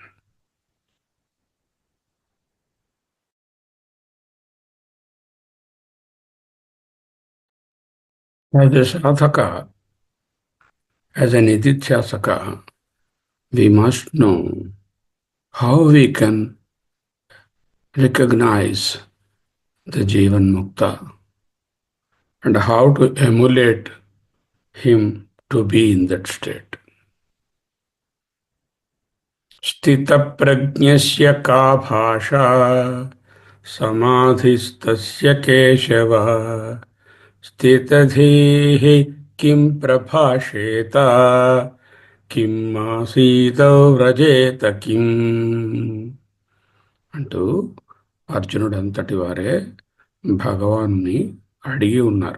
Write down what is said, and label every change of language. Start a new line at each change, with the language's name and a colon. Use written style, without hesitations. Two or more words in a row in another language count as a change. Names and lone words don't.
English: As a sadhaka, as an nididhyasaka, we must know how we can recognize the
Sanskrit: जीवन् मुक्त
English: and how to emulate him to be in that state.
Sanskrit: स्थित प्रज्ञस्य का भाषा समाधिस्थस्य केशव స్థితధీః కిం ప్రభాషేత కిం ఆసీత వ్రజేత కిం
Telugu: అంటూ అర్జునుడు అంతటి వారే భగవాన్ని అడిగి ఉన్నారు.